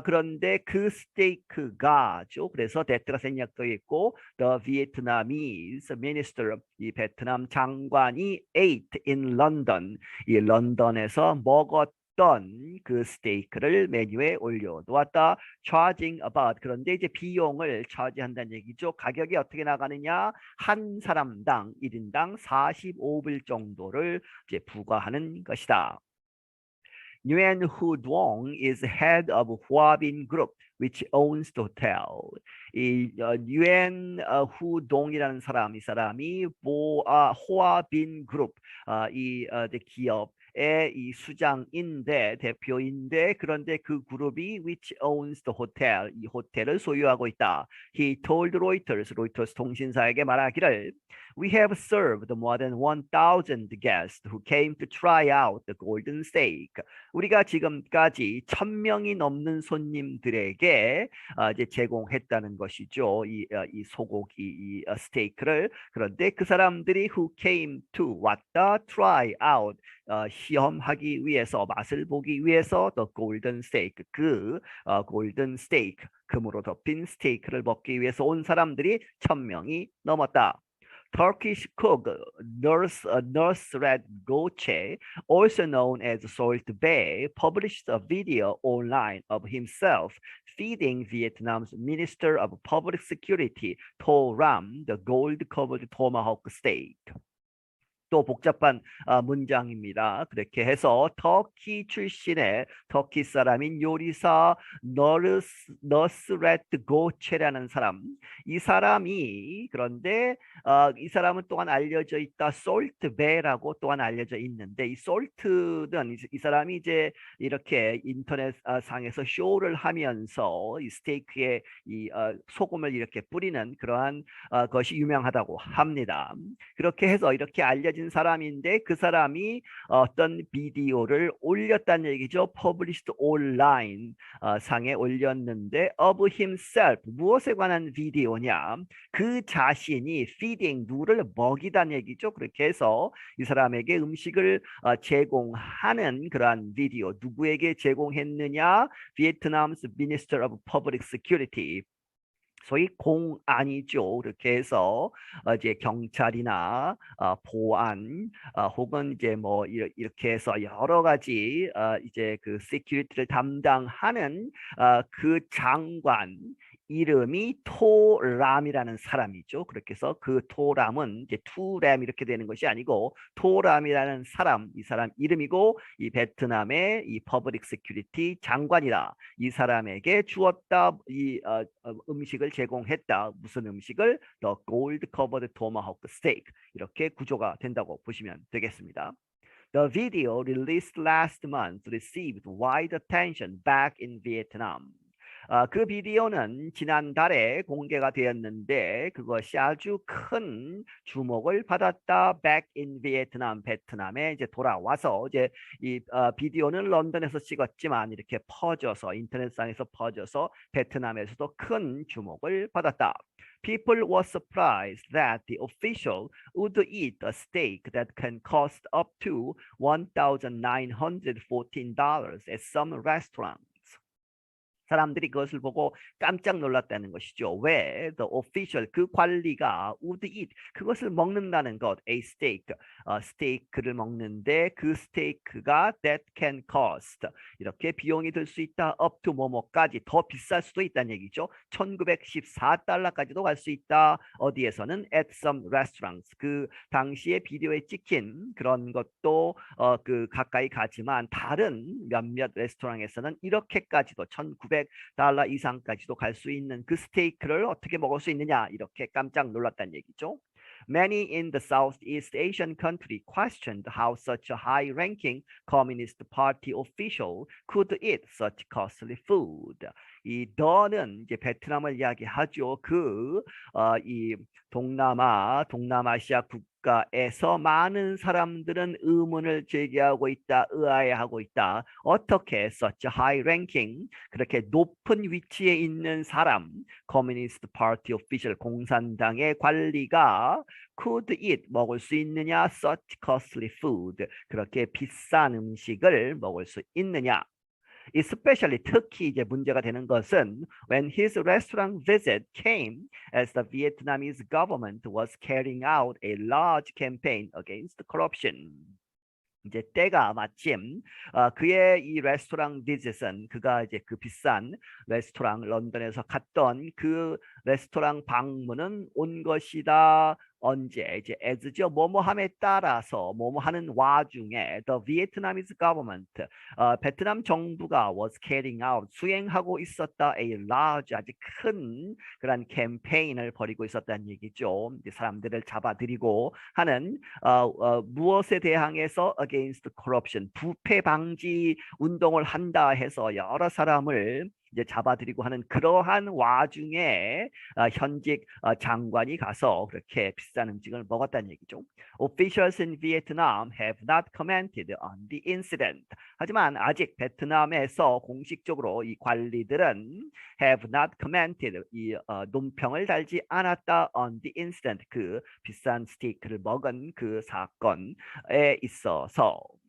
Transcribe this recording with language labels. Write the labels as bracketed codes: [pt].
[ko] 그런데 그 스테이크가죠. 그래서 데트가 생략되어 있고 [en] the Vietnamese minister [ko] 이 베트남 장관이 [en] ate in London [ko] 이 런던에서 먹었던 그 스테이크를 메뉴에 올려놓았다. [en] charging about [ko] 그런데 이제 비용을 차지한다는 얘기죠. 가격이 어떻게 나가느냐? 한 사람당 1인당 45불 정도를 이제 부과하는 것이다. [en] Nguyen Hu Duong is head of Hoa Binh Group, which owns the hotel. [ko] 이 Nguyen Hu Dong이라는 사람, 이 사람이 호아 빈 그룹, 이제 기업의 이 수장인데 대표인데 그런데 그 그룹이 [en] which owns the hotel, [ko] 이 호텔을 소유하고 있다. [en] He told Reuters, [ko] 로이터스 통신사에게 말하기를 [en] We have served more than 1,000 guests who came to try out the golden steak. [ko] 우리가 지금까지 1,000명이 넘는 손님들에게 이제 제공했다는 것이죠. 이 소고기 이 스테이크를. 그런데 그 사람들이 [en] who came to [ko] 왔다 [en] try out [ko] 시험하기 위해서 맛을 보기 위해서 [en] the golden steak [ko] 그 골든 스테이크 금으로 덮인 스테이크를 먹기 위해서 온 사람들이 1,000명이 넘었다. [en] Turkish cook Nusret Goche, also known as Salt Bae, published a video online of himself feeding Vietnam's Minister of Public Security, To Ram, the gold-covered tomahawk steak. [ko] 또 복잡한 문장입니다. 그렇게 해서 터키 출신의 터키 사람인 요리사 너스레트 고체라는 사람, 이 사람이 그런데 이 사람은 또한 알려져 있다. 솔트베라고 또한 알려져 있는데 이 솔트는 이 사람이 이제 이렇게 인터넷 상에서 쇼를 하면서 이 스테이크에 이 소금을 이렇게 뿌리는 그러한 것이 유명하다고 합니다. 그렇게 해서 이렇게 알려진 사람인데 그 사람이 어떤 비디오를 올렸다는 얘기죠. [en] Published online [ko] 상에 올렸는데 [en] of himself [ko] 무엇에 관한 비디오냐? 그 자신이 feeding 누구를 먹이다는 얘기죠. 그렇게 해서 이 사람에게 음식을 제공하는 그러한 비디오 누구에게 제공했느냐? [en] Vietnam's Minister of Public Security. [ko] 소위 공안이죠. 그렇게 해서 이제 경찰이나 보안 혹은 이제 뭐 이렇게 해서 여러 가지 이제 그 시큐리티를 담당하는 그 장관 이름이 토람이라는 사람이죠. 그렇게 해서 그 토람은 이제 투램 이렇게 되는 것이 아니고 토람이라는 사람, 이 사람 이름이고 이 베트남의 이 퍼블릭 시큐리티 장관이다. 이 사람에게 주었다 이 음식을 제공했다. 무슨 음식을? [en] The gold covered tomahawk steak. [ko] 이렇게 구조가 된다고 보시면 되겠습니다. [en] The video released last month received wide attention back in Vietnam. [ko] 그 비디오는 지난달에 공개가 되었는데 그것이 아주 큰 주목을 받았다. [en] Back in Vietnam, [ko] 베트남에 이제 돌아와서 이제 이 비디오는 런던에서 찍었지만 이렇게 퍼져서 인터넷상에서 퍼져서 베트남에서도 큰 주목을 받았다. [en] People were surprised that the official would eat a steak that can cost up to $1,914 at some restaurants. [ko] 사람들이 그것을 보고 깜짝 놀랐다는 것이죠. 왜? [en] The official, [ko] 그 관리가 [en] would eat, [ko] 그것을 먹는다는 것, [en] a steak, [ko] 스테이크를 먹는데 그 스테이크가 [en] that can cost, [ko] 이렇게 비용이 들 수 있다, [en] up to [ko] 뭐뭐까지, 더 비쌀 수도 있다는 얘기죠. 1914달러까지도 갈 수 있다. 어디에서는 [en] at some restaurants, [ko] 그 당시에 비디오에 찍힌 그런 것도 그 가까이 가지만 다른 몇몇 레스토랑에서는 이렇게까지도 1900 $500 이상까지도 갈 수 있는 그 스테이크를 어떻게 먹을 수 있느냐 이렇게 깜짝 놀랐다는 얘기죠. [en] Many in the Southeast Asian country questioned how such a high-ranking Communist Party official could eat such costly food. [ko] 이 더는 이제 베트남을 이야기하죠. 이 동남아시아 국가에서 많은 사람들은 의문을 제기하고 있다, 의아해하고 있다. 어떻게 [en] such a high-ranking [ko] 그렇게 높은 위치에 있는 사람, 커뮤니스트 파티 오피셜 공산당의 관리가 [en] could eat [ko] 먹을 수 있느냐, [en] such costly food [ko] 그렇게 비싼 음식을 먹을 수 있느냐. [en] Especially [ko] 특히 이제 문제가 되는 것은 [en] when his restaurant visit came as the Vietnamese government was carrying out a large campaign against corruption. [ko] 이제 때가 마침 그의 이 레스토랑 비짓은 그가 이제 그 비싼 레스토랑 런던에서 갔던 그 레스토랑 방문은 온 것이다. 언제 이제 as죠. 뭐뭐함에 따라서 뭐뭐하는 와중에 [en] the Vietnamese government [ko] 베트남 정부가 [en] was carrying out [ko] 수행하고 있었다 [en] a large [ko] 아주 큰 그런 캠페인을 벌이고 있었다는 얘기죠. 이제 사람들을 잡아들이고 하는 무엇에 대항해서 [en] against corruption [ko] 부패 방지 운동을 한다 해서 여러 사람을 이제 잡아들이고 하는 그러한 와중에 현직 장관이 가서 그렇게 비싼 음식을 먹었다는 얘기죠. [en] Officials in Vietnam have not commented on the incident. [ko] 하지만 아직 베트남에서 공식적으로 이 관리들은 [en] have not commented [ko] 이 논평을 달지 않았다 [en] on the incident [ko] 그 비싼 스테이크를 먹은 그 사건에 있어서.